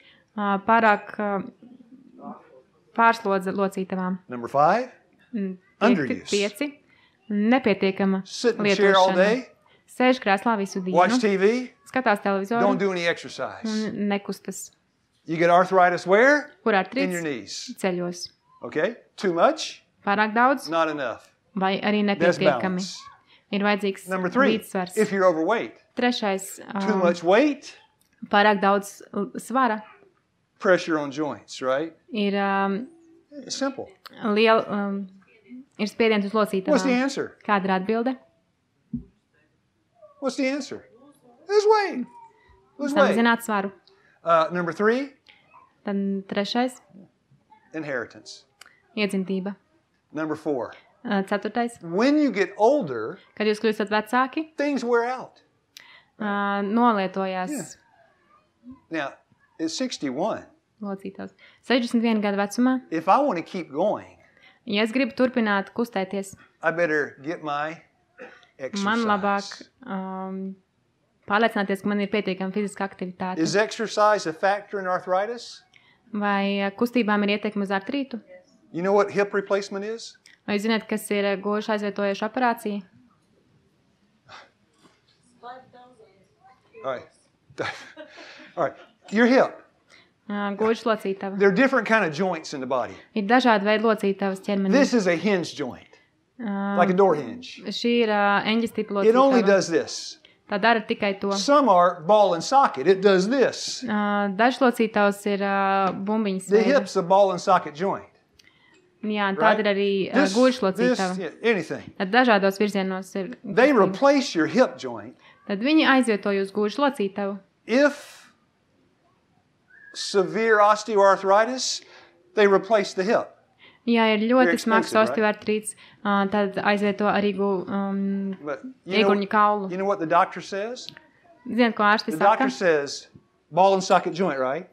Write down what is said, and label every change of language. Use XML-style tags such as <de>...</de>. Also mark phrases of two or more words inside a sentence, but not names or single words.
<lv>Pārāk pārslodze locītavām.</lv> <en>Number 5, underuse.</en> <lv>5. Nepietiekama</lv> <en>Sit in the chair all</en> <lv>lietošana.</lv> <en>day,</en> <lv>Sēž krēslā visu</lv> <en>watch</en> <lv>dienu,</lv> <en>TV,</en> <lv>skatās televizoru</lv> <en>don't do any exercise.</en> <lv>un nekustas.</lv> <en>You get arthritis where?</en> <lv>Kur</lv> <en>In your</en> <lv>artrīts?</lv> <en>knees.</en> <lv>Ceļos.</lv> <en>Okay? Too much?</en> <lv>Pārāk daudz</lv> <en>Not enough.</en> <lv>vai arī</lv> <en>That's</en> <lv>nepietiekami.</lv> <en>balance.</en> <lv>Ir vajadzīgs</lv> <en>Number 3,</en> <lv>līdzsvars.</lv> <en>if you're overweight,</en> <lv>3.</lv> <en>too much weight,</en> <lv>Pārāk daudz svara.</lv> <en>pressure on joints, right?</en> <lv>Ir</lv> <en>It's simple.</en> <lv>liela, ir spiediens uz</lv> <en>What's the</en> <lv>locītavām.</lv> <en>answer?</en> <lv>Kāda ir atbilde?</lv> <en>What's the answer? Lose weight. Lose weight.</en> <lv>Samazināt svaru.</lv> <en>Number 3,</en> <lv>Tad 3.</lv> <en>inheritance.</en> <lv>Iedzimtība.</lv> <en>Number 4,</en> <lv>4.</lv> <en>when you get older,</en> <lv>Kad jūs kļūstat vecāki,</lv> <en>things wear out.</en> <lv>nolietojās</lv> <en>Now, at 61,</en> <lv>locītavas. 61 gadu vecumā,</lv> <en>if I want to keep going,</en> <lv>Ja es gribu turpināt kustēties,</lv> <en>I better get my exercise.</en> <lv>man labāk pārliecināties, ka man ir pietiekama fiziska aktivitāte.</lv> <en>Is exercise a factor in arthritis?</en> <lv>Vai kustībām ir ietekme uz artrītu?</lv> <en>You know what hip replacement is?</en> <lv>Vai jūs zināt, kas ir gožu aizvietojoša operācija?</lv> <en>All right. All right. Your hip.</en> <lv>Gožu locītava.</lv> <en>There are different kind of joints in the body.</en> <lv>Ir dažādi veidi locītavas ķermenī.</lv> <en>This is a hinge joint, like a door hinge.</en> <lv>Šī ir eņģes tipa</lv> <en>It only</en> <lv>locītava.</lv> <en>does this.</en> <lv>Tā dara tikai to.</lv> <en>Some are ball and socket. It does this.</en> <lv>Dažs locītavs ir bumbiņas</lv> <en>The</en> <lv>veida.</lv> <en>hip's a ball and socket joint.</en> <lv>Jā, tāda</lv> <en>Right?</en> <lv>ir arī</lv> <en>This,</en> <lv>gožu locītava.</lv> <en>yeah, anything.</en> <lv>Tad dažādos virzienos ir.</lv> <en>They replace your hip joint</en> <lv>Tad viņi aizvieto uz gožu locītavu.</lv> <en>if severe osteoarthritis, they replace the hip.</en> <lv>Ja ir</lv> <en>Very</en> <lv>ļoti smags</lv> <en>expensive,</en> <lv>osteoartrīts, tad aizvieto arī</lv> <en>But</en> <lv>ieguņu kaulu.</lv> <en>you know what the doctor says?</en> <lv>Ziniet, ko ārsti</lv> <en>The</en> <lv>saka?</lv> <en>doctor says ball and socket joint, right?</en>